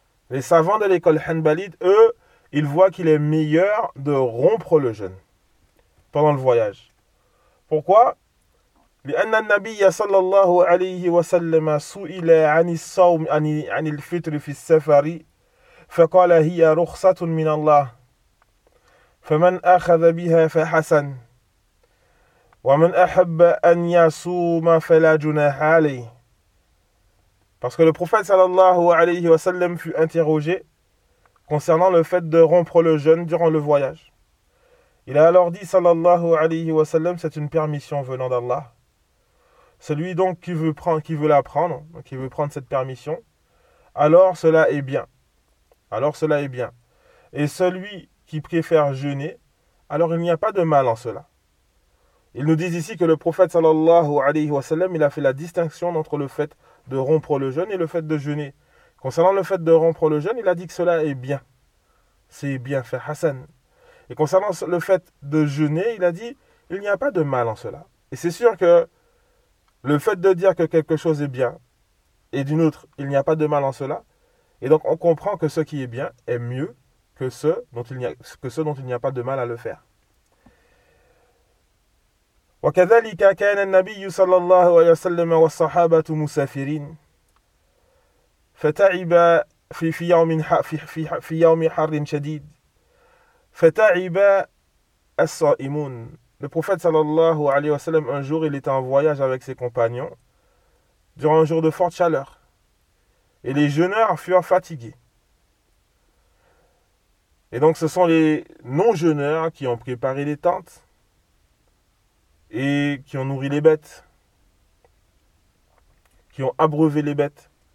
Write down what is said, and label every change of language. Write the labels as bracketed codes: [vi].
[fr] Les savants de l'école Hanbalide, eux, ils voient qu'il est meilleur de rompre le jeûne pendant le voyage. Pourquoi? [ar] لأن النبي صلى الله عليه وسلم سئل عن الصوم عن الفطر في السفر فقال هي رخصة من الله فمن أخذ بها فحسن ومن أحب أن يصوم فلا جناح عليه. [fr] Parce que le prophète [ar] صلى الله عليه وسلم [fr] fut interrogé concernant le fait de rompre le jeûne durant le voyage. Il a alors dit [ar] صلى الله عليه وسلم, [fr] c'est une permission venant d'Allah. Celui donc qui veut prendre cette permission, alors cela est bien. Alors cela est bien. Et celui qui préfère jeûner, alors il n'y a pas de mal en cela. Ils nous disent ici que le prophète [ar] sallallahu alayhi wa sallam, [fr] il a fait la distinction entre le fait de rompre le jeûne et le fait de jeûner. Concernant le fait de rompre le jeûne, il a dit que cela est bien. C'est bien fait, Hassan. Et concernant le fait de jeûner, il a dit, il n'y a pas de mal en cela. Et c'est sûr que le fait de dire que quelque chose est bien, et d'une autre, il n'y a pas de mal en cela, et donc on comprend que ce qui est bien est mieux que ce dont il n'y a pas de mal à le faire. [ar] وكذلك كان النبي صلى الله عليه وسلم والصحابة مسافرين فتعب في يوم حر شديد فتعب الصائمون. [fr] Le prophète [ar] sallallahu alayhi wa sallam, [fr] un jour, il était en voyage avec ses compagnons durant un jour de forte chaleur. Et les jeûneurs furent fatigués. Et donc, ce sont les non-jeûneurs qui ont préparé les tentes et qui ont nourri les bêtes, qui ont abreuvé les bêtes.